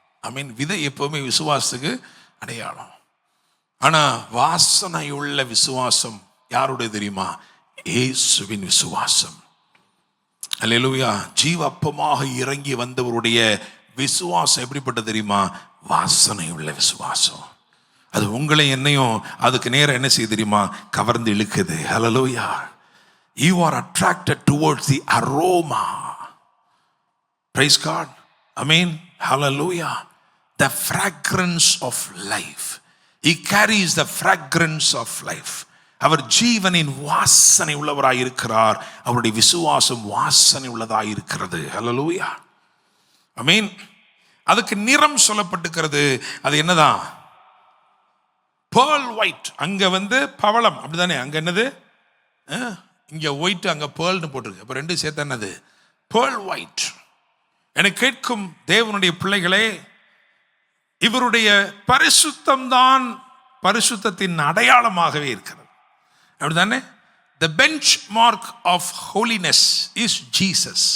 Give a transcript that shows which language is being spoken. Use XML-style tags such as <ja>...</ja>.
<ta>ஐ மீன், விதை எப்பவுமே விசுவாசத்துக்கு அடையாளம். ஆனா வாசனை உள்ள விசுவாசம் யாருடைய தெரியுமா? இயேசுவின் விசுவாசம். அல்லேலூயா. ஜீவ அப்பமாக இறங்கி வந்தவருடைய விசுவாசம் எப்படிப்பட்டது தெரியுமா? வாசனை உள்ள விசுவாசம். அது உங்களை என்னையும் அதுக்கு நேரம் என்ன செய்ய தெரியுமா? கவர்ந்து இழுக்குது. ஹல்லேலூயா.</ta> <en>You are attracted towards the aroma. Praise God. Amen. Hallelujah. The fragrance of life. He carries the fragrance of life.</en> <ta>அவர் ஜீவனின் வாசனை உள்ளவராய் இருக்கிறார். அவருடைய விசுவாசம் வாசனை உள்ளதாய் இருக்கிறது. ஹல்லேலூயா. ஆமென். அதுக்கு நிறம் சொல்லப்பட்டிருக்கிறது. அது என்னதான்? pearl white. அங்க வந்து பவளம், அப்படிதானே? அங்க என்னது, இங்க ஒயிட், அங்க pearlனு போட்டிருக்கு. அப்ப ரெண்டு சேர்த்து என்னது? pearl white. எனக்கு கேட்கும் தேவனுடைய பிள்ளைகளே, இவருடைய பரிசுத்தம் தான் பரிசுத்தத்தின் அடையாளமாகவே இருக்கிறது. அப்படிதானே?</ta> <en>The benchmark of holiness is Jesus.</en>